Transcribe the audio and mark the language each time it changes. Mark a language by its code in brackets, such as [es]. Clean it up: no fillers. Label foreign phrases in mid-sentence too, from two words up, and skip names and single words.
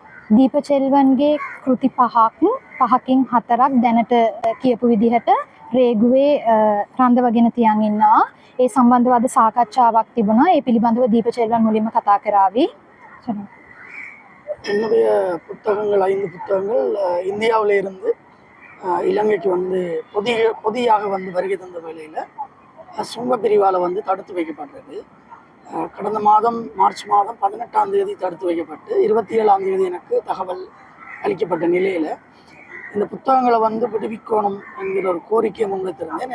[si] දීපචෙල්වන්ගේ කෘති පහකින් හතරක් දැනට කියපු විදිහට රේගුවේ රඳවගෙන තියන් ඉන්නවා. ඒ සම්බන්ධව අද සාකච්ඡාවක් තිබුණා. ඒ පිළිබඳව දීපචෙල්වන් මුලින්ම කතා කරાવી. [ta] என்னுடைய புத்தகங்கள் 5 புத்தகங்கள் இந்தியாவில இருந்து இலங்கைக்கு வந்து பொதியாக வந்து வருகை தந்த வேளையில் சுங்க பிரிவால் வந்து தடுத்து வைக்கப்பட்டது. கடந்த மாதம் மார்ச் மாதம் 18ஆம் தேதி தடுத்து வைக்கப்பட்டு 27ஆம் தேதி எனக்கு தகவல் அளிக்கப்பட்ட நிலையில் இந்த புத்தகங்களை வந்து விடுவிக்கணும் என்கிற ஒரு கோரிக்கையை முன்வைத்திருந்தேன்.